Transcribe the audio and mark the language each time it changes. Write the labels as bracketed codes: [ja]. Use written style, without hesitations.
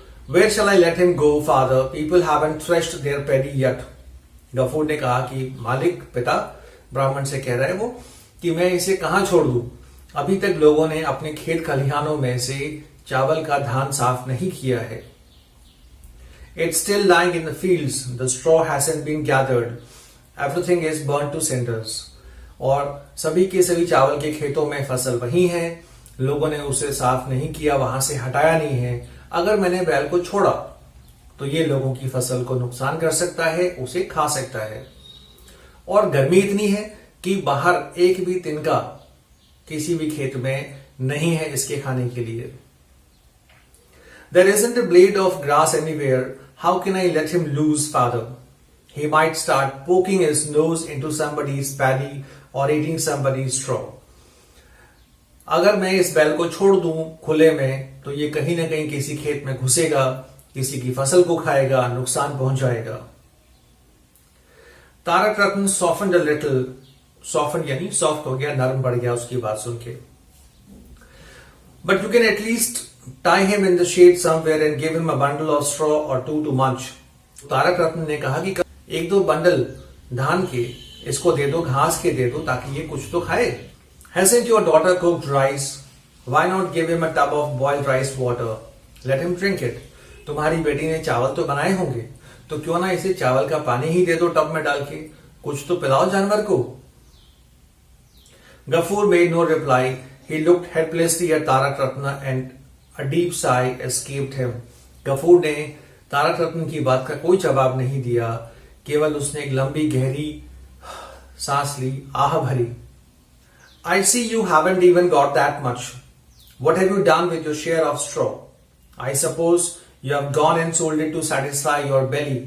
[en] Where shall I let him go, father? People haven't threshed their paddy yet. [hi] Ghafoor ने कहा कि मालिक, पिता, ब्राह्मण से कह रहा है वो कि मैं इसे कहां छोड़ दूं? अभी तक लोगों ने अपने खेत खलिहानों में से चावल का धान साफ नहीं किया है। [en] It's still lying in the fields. The straw hasn't been gathered. Everything is burnt to cinders. [hi] और सभी के सभी चावल के खेतों में फसल वही है, लोगों ने उसे साफ नहीं किया, वहां से हटाया नहीं है। अगर मैंने बैल को छोड़ा तो ये लोगों की फसल को नुकसान कर सकता है, उसे खा सकता है। और गर्मी इतनी है कि बाहर एक भी तिनका किसी भी खेत में नहीं है इसके खाने के लिए। [en] There isn't a blade of grass anywhere. How can I let him loose, father? He might start poking his nose into somebody's paddy or eating somebody's straw. [hi] अगर मैं इस बैल को छोड़ दूं खुले में तो ये कहीं ना कहीं किसी खेत में घुसेगा, किसी की फसल को खाएगा, नुकसान पहुंचाएगा। तारक रत्न [en] softened a little, [hi] softened यानी सॉफ्ट हो गया, नरम पड़ गया उसकी बात सुन के। [en] But you can at least tie him in the shade somewhere and give him a bundle of straw or two to munch. [hi] Tarak रत्न ने कहा कि एक दो बंडल धान के इसको दे दो, घास के दे दो ताकि ये कुछ तो खाए। [en] Hasn't your daughter cooked rice? Why not give him a tub of boiled rice water? Let him drink it. [hi] तुम्हारी बेटी ने चावल तो बनाए होंगे, तो क्यों ना इसे चावल का पानी ही दे दो टब में डाल के, कुछ तो पिलाओ जानवर को। [en] Gafur made no reply. He looked helplessly at Tarak Ratna and a deep sigh escaped him. [hi] Ghafoor ने तारक रत्न की बात का कोई जवाब नहीं दिया, केवल उसने एक लंबी गहरी सांस ली, आह भरी। [en] I see you haven't even got that much. What have you done with your share of straw? I suppose you have gone and sold it to satisfy your belly.